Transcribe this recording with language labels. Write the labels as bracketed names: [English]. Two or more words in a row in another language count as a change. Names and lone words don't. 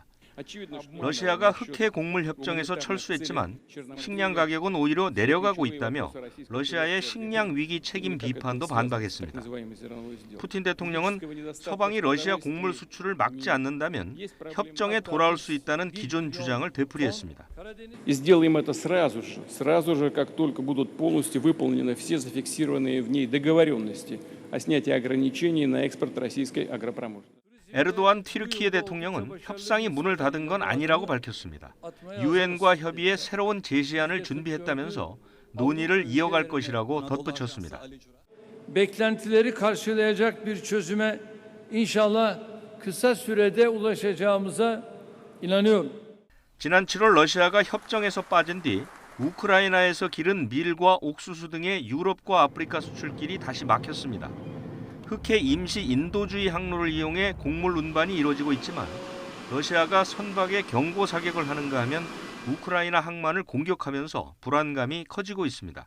[Korean] 러시아가 흑해 곡물 협정에서 철수했지만 식량 가격은 오히려 내려가고 있다며 러시아의 식량 위기 책임 비판도 반박했습니다. 푸틴 대통령은 서방이 러시아 곡물 수출을 막지 않는다면 협정에 돌아올 수 있다는 기존 주장을 되풀이했습니다. [Russian] Сделаем это сразу же, как только будут полностью выполнены все зафиксированные в ней договоренности о снятии ограничений на экспорт российской агропромышленности. [Korean] 에르도안 튀르키예 대통령은 협상이 문을 닫은 건 아니라고 밝혔습니다. 유엔과 협의에 새로운 제시안을 준비했다면서 논의를 이어갈 것이라고 덧붙였습니다. [Turkish] Beklentileri karşılayacak bir çözüme inşallah kısa sürede ulaşacağımıza inanıyorum. [Korean] 지난 7월 러시아가 협정에서 빠진 뒤 우크라이나에서 기른 밀과 옥수수 등의 유럽과 아프리카 수출길이 다시 막혔습니다. 흑해 임시 인도주의 항로를 이용해 곡물 운반이 이루어지고 있지만 러시아가 선박에 경고 사격을 하는가 하면 우크라이나 항만을 공격하면서 불안감이 커지고 있습니다.